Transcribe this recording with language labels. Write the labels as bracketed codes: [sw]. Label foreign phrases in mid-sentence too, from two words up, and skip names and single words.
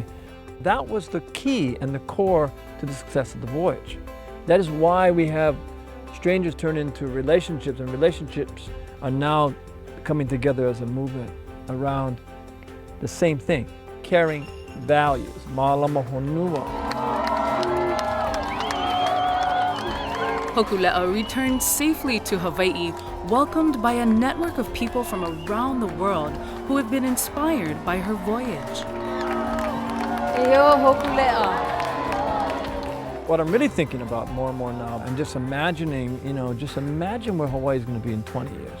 [en] That was the key and the core to the success of the voyage. That is why we have strangers turn into relationships, and relationships are now coming together as a movement around the same thing, caring values. [haw] Mālama honua. [en] Hokulea returned safely to Hawaii, welcomed by a network of people from around the world who have been inspired by her voyage. [haw] Eyo Hokulea. [en] What I'm really thinking about more and more now, I'm just imagining, just imagine where Hawaii is going to be in 20 years.